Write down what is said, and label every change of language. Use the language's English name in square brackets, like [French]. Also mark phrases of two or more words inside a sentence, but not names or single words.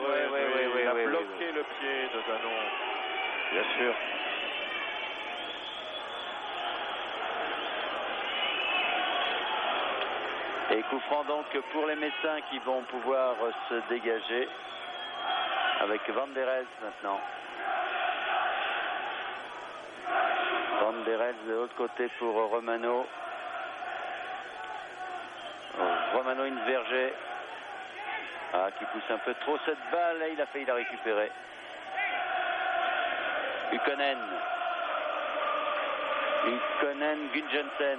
[French] Oui, il a bloqué le pied de Zanon, bien sûr. Et coup franc donc pour les Messins qui vont pouvoir se dégager avec Van der Elst maintenant. Van der Elst de l'autre côté pour Romano. Romano Inverger qui pousse un peu trop cette balle et il a failli la récupérer. Ykkönen, Gunjensen.